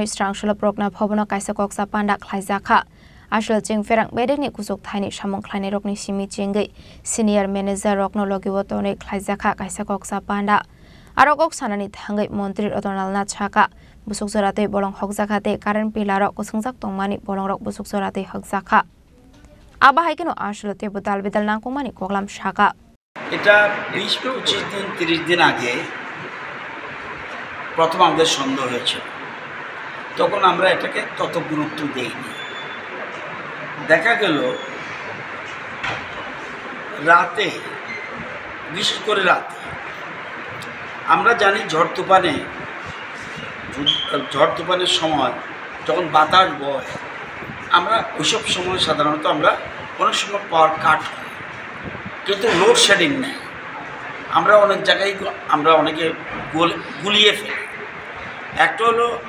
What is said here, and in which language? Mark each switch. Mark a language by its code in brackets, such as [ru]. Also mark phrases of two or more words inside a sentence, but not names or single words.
[trp] srang salo prokna bhobono kaisa koksa panda khlaijaka Ashal jeng ferang berekni kusuk thaini samong khlaini rokni simi jengai [en] senior manager [trp] rokno logiwo toni khlaijaka kaisa koksa panda Arokok sanani thangai mantri Ratonlal Nath saka busuk jorate bolong hokjakate [en] current pillar [trp] kusungjak tongmani bolong rok busuk jorate hokjaka aba haikeno ashlote budal bidal nangkongmani koklam saka [bn] এটা 20-25 দিন 30 দিন আগে প্রথম আমাদের সন্দেহ হয়েছিল তখন আমরা এটাকে তত গুরুত্ব দেইনি দেখা গেল রাতে বিশেষ করে রাতে আমরা জানি ঝড় তুফানের সময় যখন বাতাস বয় আমরা ওইসব সময় সাধারণত আমরা অনেক সময় পাওয়ার কাট হয় কিন্তু লোডশেডিং নেই আমরা অনেক জায়গায় আমরা অনেকে গুলিয়ে ফেলি একটা হলো